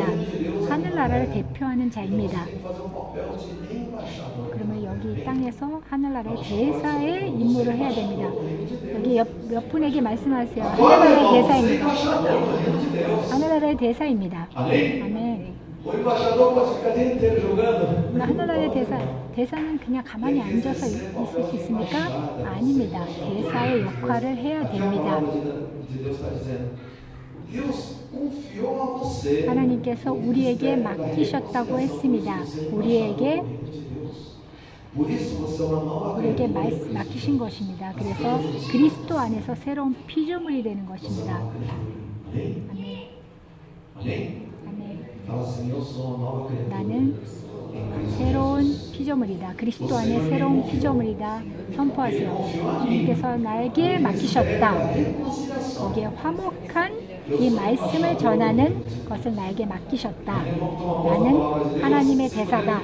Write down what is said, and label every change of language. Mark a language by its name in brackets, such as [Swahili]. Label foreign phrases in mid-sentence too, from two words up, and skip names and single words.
[Korean] 하늘나라를 대표하는 자입니다. 그러면 여기 이 땅에서 하늘나라의 대사의 임무를 해야 됩니다. 여기 몇 분에게 말씀하세요. 하늘나라의 대사입니다. 하늘나라의 대사입니다. 아멘. [Portuguese] O embaixador pode ficar o dia inteiro jogando. [Korean] 하늘나라의 대사는 그냥 가만히 앉아서 있을 수 있습니까? 아닙니다. 대사의 역할을 해야 됩니다. [Portuguese] Deus está dizendo, Deus confiou a você. [Korean] 하나님께서 우리에게 맡기셨다고 했습니다. 우리에게 [Portuguese] Por isso você é uma nova [Korean] 우리에게 [Portuguese] criatura. [Korean] 맡기신 것입니다. 그래서 그리스도 안에서 새로운 피조물이 되는 것입니다. [Portuguese] Amém? [Korean] 아멘. [Portuguese] Amém? [Korean] 아멘. [Portuguese] Fala assim, eu sou uma nova criatura. [Korean] 나는 새로운 피조물이다. 그리스도 안에 새로운 피조물이다. 선포하세요. 주님께서 나에게 맡기셨다. 거기에 화목한 이 말씀을 전하는 것을 나에게 맡기셨다. 나는 하나님의 대사다.